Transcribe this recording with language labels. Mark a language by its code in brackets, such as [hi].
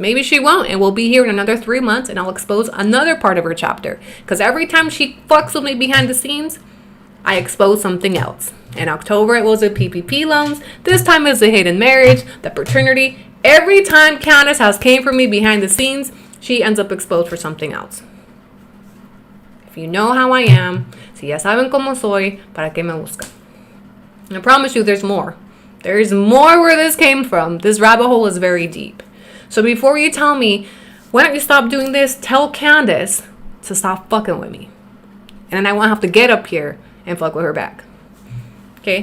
[en] Maybe she won't, and we'll be here in another 3 months, and I'll expose another part of her chapter. Because every time she fucks with me behind the scenes, I expose something else. In October, it was the PPP loans. This time it's the hidden marriage, the paternity. Every time Candice has came for me behind the scenes, she ends up exposed for something else. If you know how I am, [es] si ya saben cómo soy, para qué me buscan. [en] I promise you there's more. There's more where this came from. This rabbit hole is very deep. So before you tell me, why don't you stop doing this, tell Candice to stop fucking with me. And then I won't have to get up here and fuck with her back. Okay?